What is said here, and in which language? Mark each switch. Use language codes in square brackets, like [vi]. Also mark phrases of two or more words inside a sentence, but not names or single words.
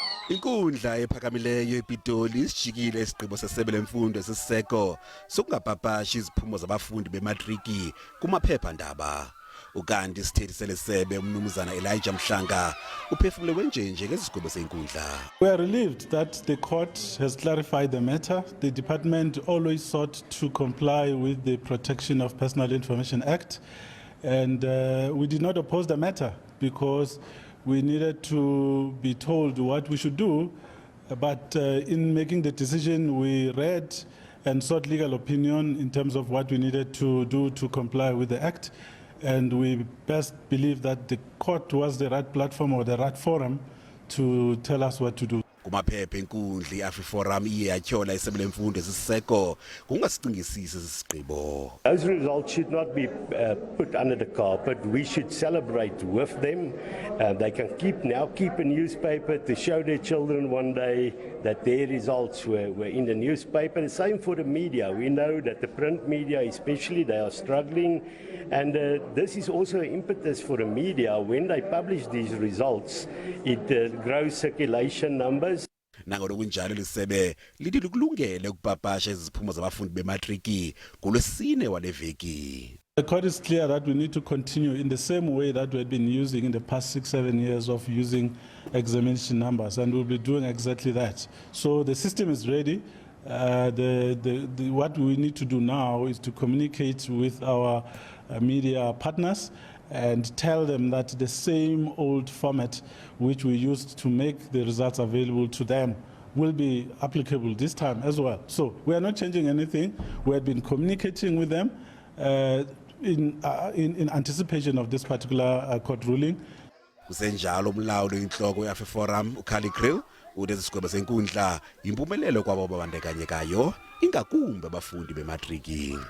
[xh] Inkundla ephakamileyo ePitoli isijikile isigqibo sesebe lemfundo esiseko sokungapapashi iziphumo zabafundi bematriki kumaphephandaba. Ukanti isithethi selesebe umnumzana Elijah Mhlanga uphefumule wenjenje ngesigwebo senkundla. [en] We are relieved that the court has clarified the matter. The department always sought to comply with the Protection of Personal Information Act, and we did not oppose the matter because we needed to be told what we should do, but in making the decision we read and sought legal opinion in terms of what we needed to do to comply with the act, and we best believe that the court was the right platform or the right forum to tell us what to do. [xh] Kumaphepha enkundla iAfriforum iye yathyola isebe lemfundo esiseko kungasicingisi isigqibo. [en] Those results should not be put under the carpet. We should celebrate with them. They can keep a newspaper to show their children one day that their results were in the newspaper. The same for the media. We know that the print media especially, they are struggling, and this is also an impetus for the media. When they publish these results, it grows circulation numbers. [xh] Nangona kunjalo lisebe lithi likulungele ukupapasha iziphumo zabafundi bematriki ngolwesine waleveki. [en] The court is clear that we need to continue in the same way that we had been using in the past 6-7 years of using examination numbers, and we'll be doing exactly that. So the system is ready. What we need to do now is to communicate with our media partners and tell them that the same old format which we used to make the results available to them will be applicable this time as well. So we are not changing anything. We have been communicating with them in anticipation of this particular court ruling. [xh] Kusenjalo umlawuli inhloko yeAfriforum uKhali Kriel uthi isigwebo senkundla impumelelo kwabo ababandakanyekayo ingakumbi abafundi bematriki.